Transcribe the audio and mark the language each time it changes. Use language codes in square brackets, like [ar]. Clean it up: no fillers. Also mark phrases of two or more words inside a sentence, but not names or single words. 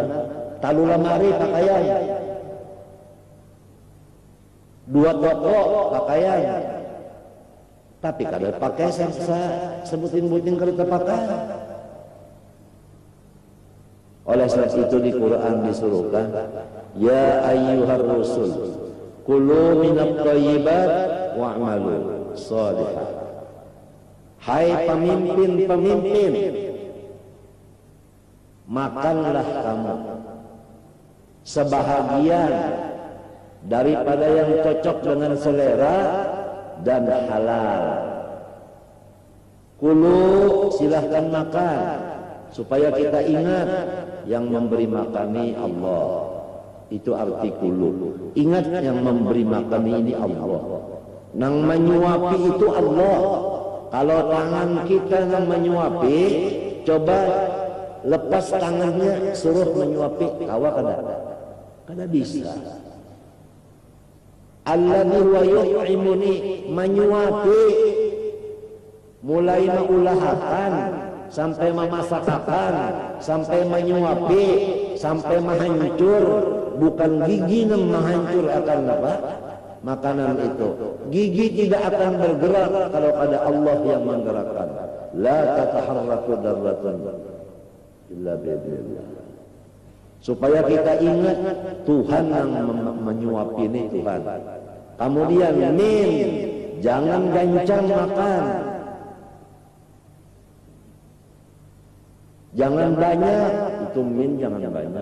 [bjn] Talu lemari pakaian, 2 toko pakaian, tapi kada pakai. Saya sebutin kada terpakai. [id] Oleh sebab itu di Quran disuruhkan, [ar] يا أيها الرسل كلوا من الطيبات واعملوا صالحا. [id] Hai pemimpin-pemimpin, makanlah kamu sebahagian daripada yang cocok dengan selera dan halal. Kulu, silahkan makan, supaya kita ingat yang memberi makan ini Allah. Itu arti kulu. Ingat yang memberi makan ini Allah. [bjn] Nang menyuapi itu Allah. Kalau tangan kita nang menyuapi, coba lepas tangannya suruh menyuapi, kawa kada bisa. [ar] الذي و يطعمني, [id] menyuapi, mulai mengulahakan sampai memasakkan, sampai menyuapi, sampai menghancur. Bukan gigi yang menghancur akan apa? Makanan itu. Gigi tidak akan bergerak kalau ada Allah yang menggerakkan. [ar] لا تتحرك ذرة إلا بإذن الله. [id] Supaya kita ingat Tuhan yang menyuapi ini Tuhan. [bjn] Kemudian min, jangan gancang makan. [id] Jangan banyak, itu min jangan banyak.